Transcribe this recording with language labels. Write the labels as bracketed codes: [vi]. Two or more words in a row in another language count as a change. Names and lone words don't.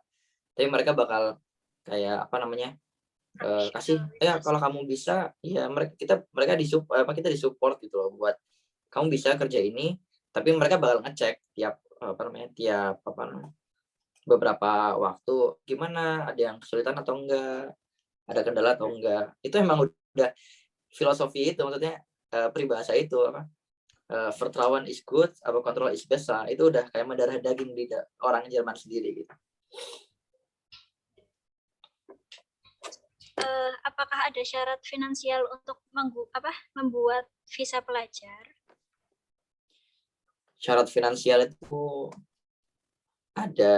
[id] Tapi mereka bakal kayak apa namanya, kasih kalau kamu bisa, ya mereka kita disupport gitu loh, buat kamu bisa kerja ini. Tapi mereka bakal ngecek tiap beberapa waktu gimana, ada yang kesulitan atau enggak, ada kendala atau enggak. Itu emang udah filosofi itu, maksudnya peribahasa itu apa, [en] Vertrauen is good, [de] aber Kontrolle is besser. [id] Itu udah kayak mendarah daging di orang Jerman sendiri gitu. Apakah ada syarat finansial untuk membuat visa pelajar? Syarat finansial itu ada.